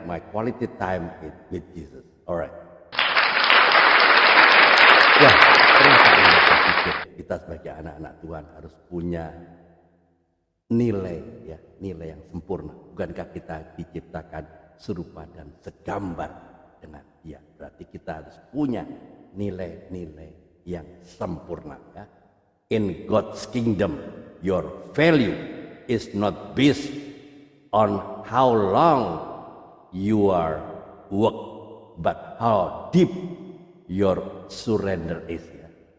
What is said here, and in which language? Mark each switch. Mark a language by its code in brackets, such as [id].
[en] My quality time is with Jesus. Alright. [id] Ya, pernahkah Anda berpikir kita sebagai anak-anak Tuhan harus punya nilai, ya, nilai yang sempurna? Bukankah kita diciptakan serupa dan segambar dengan Dia? Berarti kita harus punya nilai-nilai yang sempurna, ya. [en] In God's kingdom, your value is not based on how long you are work, but how deep your surrender is, ya.